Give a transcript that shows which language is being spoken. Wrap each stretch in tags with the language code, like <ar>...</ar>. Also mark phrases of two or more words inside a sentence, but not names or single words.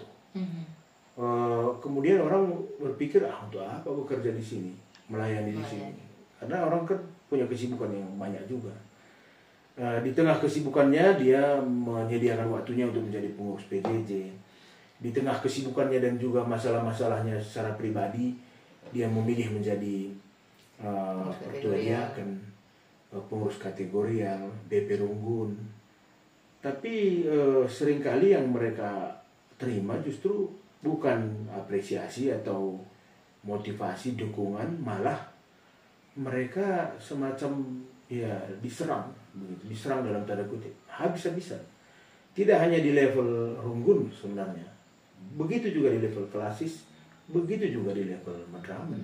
<id>Kemudian orang berpikir untuk apa bekerja di sini, melayani di sini, karena orang kan punya kesibukan yang banyak juga. Di tengah kesibukannya dia menyediakan waktunya untuk menjadi pengurus PJJ. Di tengah kesibukannya dan juga masalah-masalahnya secara pribadi, dia memilih menjadi ketua diaken, pengurus kategorial, BP Runggun. Tapi seringkali yang mereka terima justru bukan apresiasi atau motivasi, dukungan, malah mereka semacam ya diserang dalam tanda kutip, habis-habisan. Tidak hanya di level runggun sebenarnya, begitu juga di level klasis, begitu juga di level madramen.</id>